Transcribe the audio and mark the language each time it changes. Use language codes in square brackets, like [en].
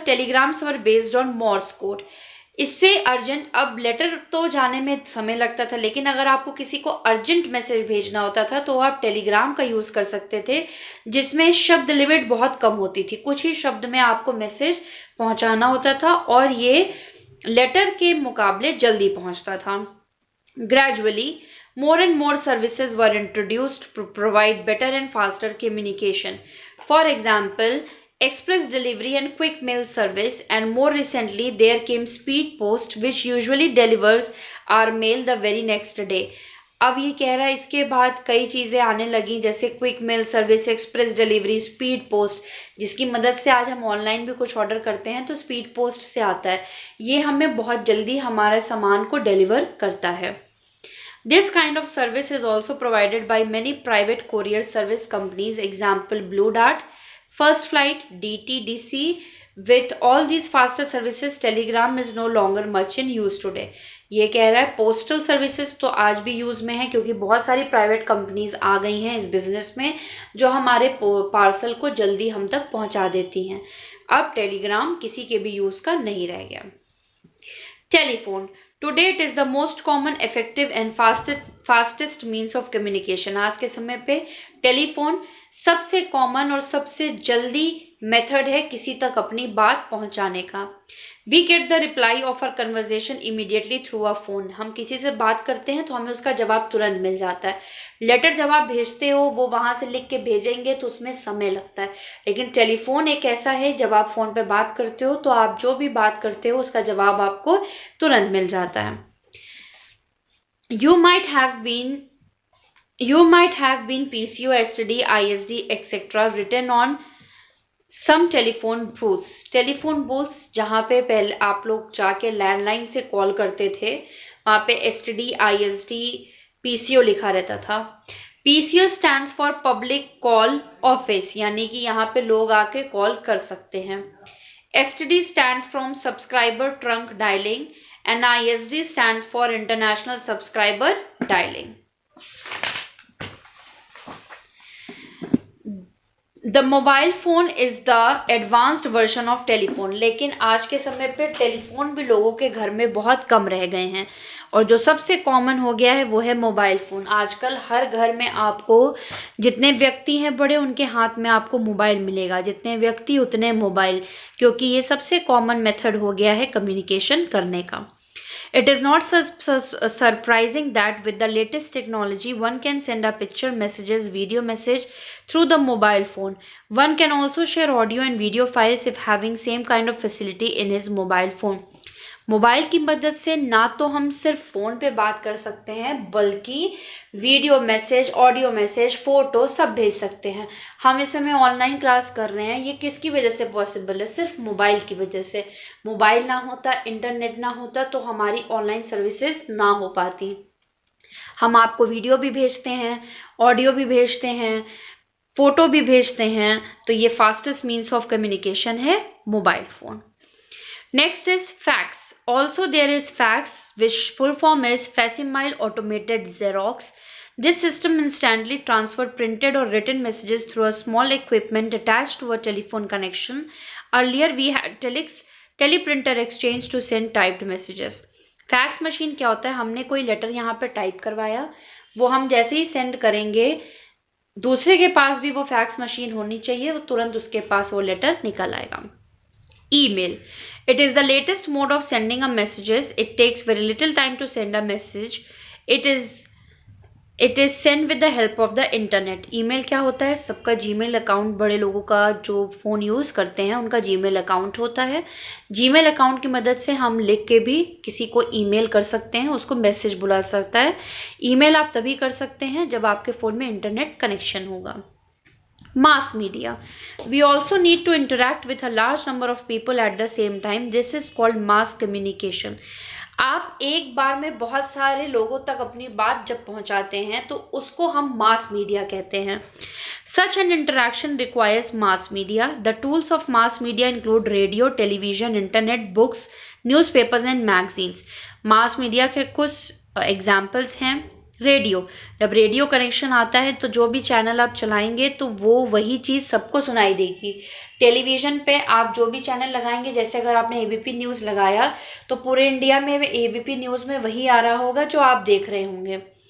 [hi] Telegrams were based on Moore's code. इससे urgent, अब letter तो जाने में समय लगता था, लेकिन अगर आपको किसी को अर्जेंट मैसेज भेजना होता था तो आप टेलीग्राम का यूज कर सकते थे, जिसमें शब्द लिमिट बहुत कम होती थी। कुछ ही शब्द में आपको मैसेज पहुंचाना होता था और ये लेटर के मुकाबले जल्दी पहुंचता था। [en] Gradually more and more services were introduced to provide better and faster communication. For example, express delivery and quick mail service, and more recently there came speed post which usually delivers our mail the very next day. [hi] अब ये कह रहा है इसके बाद कई चीज़ें आने लगी, जैसे quick mail service, express delivery, speed post, जिसकी मदद से आज हम ऑनलाइन भी कुछ ऑर्डर करते हैं तो स्पीड पोस्ट से आता है। ये हमें बहुत जल्दी हमारे सामान को डिलीवर करता है। [en] This kind of service is also provided by many private courier service companies, example Blue Dart, First Flight, DTDC. With all these faster services, Telegram is no longer much in use today. [hi] ये कह रहा है postal services तो आज भी use में है, क्योंकि बहुत सारी प्राइवेट कंपनीज आ गई हैं इस बिजनेस में जो हमारे पार्सल को जल्दी हम तक पहुंचा देती हैं। अब टेलीग्राम किसी के भी यूज का नहीं रह गया। [en] Telephone Today it is the most common, effective and fastest means of communication. [hi] आज के समय पे टेलीफोन सबसे कॉमन और सबसे जल्दी मेथड है किसी तक अपनी बात पहुंचाने का। [en] We get the reply of our conversation immediately through a phone. [hi] हम किसी से बात करते हैं तो हमें उसका जवाब तुरंत मिल जाता है। लेटर जब आप भेजते हो वो वहां से लिख के भेजेंगे तो उसमें समय लगता है, लेकिन टेलीफोन एक ऐसा है जब आप फोन पे बात करते हो तो आप जो भी बात करते हो उसका जवाब आपको तुरंत मिल जाता है। [en] You might have been PCO, STD, ISD, etc. written on some telephone booths [hi] जहाँ पे पहले आप लोग जाके लैंडलाइन से कॉल करते थे, वहाँ पे STD, ISD, PCO लिखा रहता था। [en] PCO stands for public call office, [hi] यानी कि यहाँ पे लोग आके कॉल कर सकते हैं। [en] STD stands from subscriber trunk dialling and ISD stands for international subscriber dialling. The mobile phone is the advanced version of telephone. [hi] लेकिन आज के समय पे टेलीफोन भी लोगों के घर में बहुत कम रह गए हैं और जो सबसे कॉमन हो गया है वो है मोबाइल फ़ोन। आजकल हर घर में आपको, जितने व्यक्ति हैं बड़े, उनके हाथ में आपको मोबाइल मिलेगा। जितने व्यक्ति उतने मोबाइल, क्योंकि ये सबसे कॉमन मेथड हो गया है कम्युनिकेशन करने का। [en] It is not surprising that with the latest technology, one can send a picture, messages, video message through the mobile phone. One can also share audio and video files if having same kind of facility in his mobile phone. [hi] Mobile की मदद से ना तो हम सिर्फ phone पे बात कर सकते हैं, बल्कि video message, audio message, photo सब भेज सकते हैं। हम इस समय ऑनलाइन क्लास कर रहे हैं, ये किसकी वजह से पॉसिबल है? सिर्फ मोबाइल की वजह से। मोबाइल ना होता, इंटरनेट ना होता तो हमारी ऑनलाइन सर्विसेज ना हो पाती। हम आपको वीडियो भी भेजते हैं, ऑडियो भी भेजते हैं, फ़ोटो भी भेजते हैं, तो ये फास्टेस्ट मीन्स ऑफ कम्युनिकेशन है mobile phone. [en] Next is fax. Also there is fax, which full form is facsimile automated Xerox. This system instantly transferred printed or written messages through a small equipment attached to a telephone connection. Earlier we had teleprinter exchange to send typed messages. [hi] Fax machine क्या होता है? हमने कोई letter यहाँ पे type करवाया, वो हम जैसे ही सेंड करेंगे दूसरे के पास भी वो फैक्स मशीन होनी चाहिए, वो तुरंत उसके पास वो लेटर निकल आएगा। [en] Email. It is the latest mode of sending a messages. It takes very little time to send a message. It is it is send with the help of the internet. [hi] Email क्या होता है? सबका Gmail account, बड़े लोगों का जो phone use करते हैं उनका जीमेल अकाउंट होता है। जीमेल अकाउंट की मदद से हम लिख के भी किसी को ईमेल कर सकते हैं, उसको मैसेज बुला सकता है। ईमेल आप तभी कर सकते हैं जब आपके फ़ोन में इंटरनेट कनेक्शन होगा। [en] Mass media. We also need to interact with a large number of people at the same time. This is called mass communication. [hi] आप एक बार में बहुत सारे लोगों तक अपनी बात जब पहुंचाते हैं तो उसको हम मास मीडिया कहते हैं। [en] Such an interaction requires mass media. The tools of mass media include radio, television, internet, books, newspapers and magazines. [hi] Mass media के कुछ एग्जाम्पल्स हैं। रेडियो, जब रेडियो कनेक्शन आता है तो जो भी चैनल आप चलाएंगे तो वो वही चीज़ सबको सुनाई देगी। टेलीविज़न पे आप जो भी चैनल लगाएंगे, जैसे अगर आपने एबीपी न्यूज़ लगाया तो पूरे इंडिया में एबीपी न्यूज़ में वही आ रहा होगा जो आप देख रहे होंगे।